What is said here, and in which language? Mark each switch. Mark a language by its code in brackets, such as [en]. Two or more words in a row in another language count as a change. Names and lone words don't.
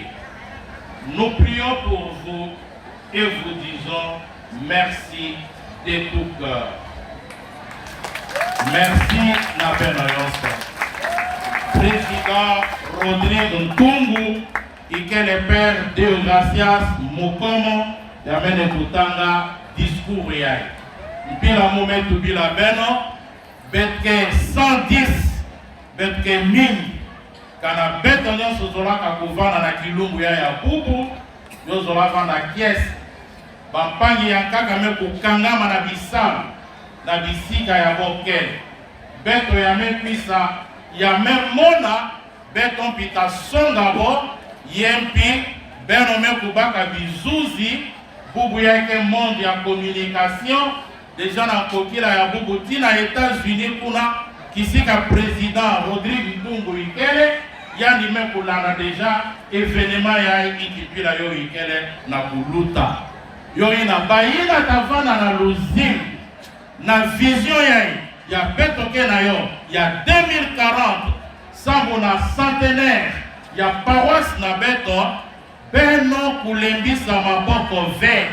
[fr] Nous prions pour vous et vous disons merci de tout cœur. Merci, Nabenoyoso. Président Rodrigue Ntungu, et que le Père Deogracias Mukomo, [mkw] yamene kutanga discours yai. Bila momentu bila beno, betke 110, betke 1000, kana beto nyonso zolaka kuvana na kilungu ya bubu, yo zolaka na kiesi, bampangi ya kaka me kukangama na bisabu, na bisika ya bokele. Beto ya me pisa, ya me mona, beto pita songabo, yempi, beno me kubaka bizuzi, bubu ya eke monde ya communication, déjà na kokila ya bubu tina États-Unis kuna, kisika président Rodrigue Ntungu Ikele, yani me kulana déjà, événement ya ikipila yo Ikele na kuluta. Yo ina bayina tavana na luzim, na vision ya betoke na yo, ya 2040, sambo na centenaire, ya paroisse na beto, beno kulembisa maboko ve.